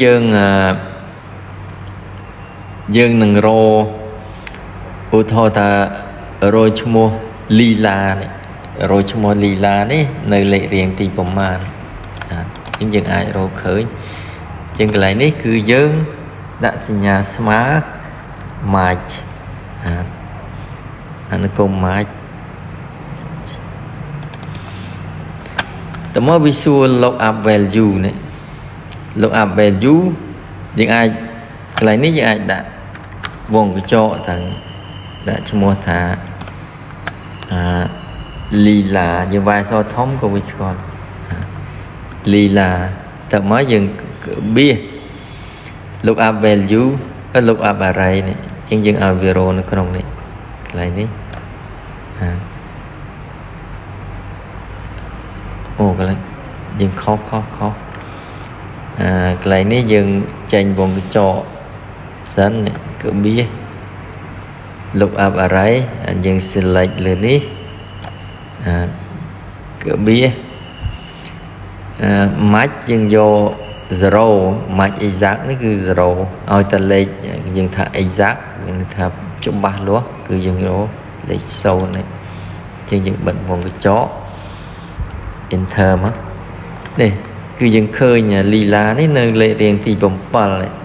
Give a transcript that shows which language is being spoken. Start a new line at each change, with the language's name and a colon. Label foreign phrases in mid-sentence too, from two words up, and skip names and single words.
Khmer: យើងនឹងរកឧទាហរណ៍ថារកឈ្មោះលីឡានេះនៅលេខរៀងទីប្រមាណយើងអាចរកឃើញជាងកន្លែងនេះគឺយើងដាក់សញ្ញាស្មើ match អនុគម match តើមកវាសួរ
English: look up value
Khmer: នេះ
English: look up value
Khmer: យើងអាចកន្លែងនេះយើងអាចដាក់វងកញ្ចក់ទៅដាក់ឈ្មោះថា លីឡាយើងវាយសធំក៏វាស្គាល់លីឡាតើមកយើងបៀស
English: look up value look up array
Khmer: នេះជាងយើងឲ្យវារកនៅក្នុងនេះកន្លែងនេះ អូកន្លែងយើងខុសកន្លែងនេះយើងចេញវងកញ្ចក់សិននេះគឺបៀស
English: look up array
Khmer: យើង select លើនេះ គឺបៀសmatch យើងយក 0
English: match exact
Khmer: នេះគឺ0ឲ្យតែលេខយើងថា exact មានន័យថាច្បាស់លាស់គឺយើងយកលេខ0នេះជាងយើងបិទវងកញ្ចក់ enter មកនេះគឺយើងឃើញលីឡានេះនៅលេខរៀងទី7 1 2 3 4 5 6 7ឧទាហរណ៍